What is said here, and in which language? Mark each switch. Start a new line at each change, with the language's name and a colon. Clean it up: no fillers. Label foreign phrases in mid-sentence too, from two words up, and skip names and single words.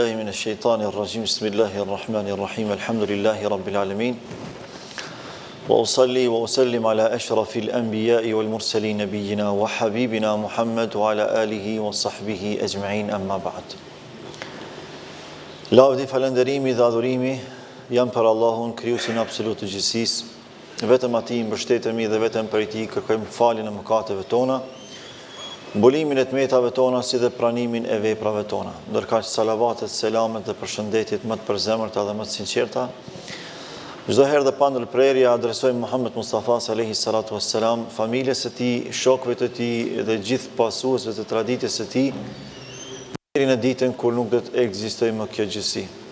Arabic: الشيطان الرجيم بسم الله الرحمن الرحيم الحمد لله رب العالمين وأصلي وأسلم على أشرف الأنبياء والمرسلين نبينا وحبيبنا محمد وعلى آله وصحبه أجمعين أما بعد
Albanian: Lavdi, falënderimi dhe adhurimi janë për Allahun, krijuesin absolut të gjithësisë. Vetëm atij mbështetemi dhe vetëm prej tij kërkojmë faljen e mëkateve tona, mbolimin e tmetave tona si dhe pranimin e veprave tona. Ndërkaq salavatet, selamet dhe përshëndetjet më të përzemërta dhe më të sinqerta çdo herë dhe pa ndërprerje adresojmë Muhammed Mustafa
Arabic: عليه الصلاة والسلام,
Albanian: familjes së tij, shokëve të tij dhe gjithë pasuesve të traditës së tij deri në ditën kur nuk do të ekzistojë më kjo gjësi.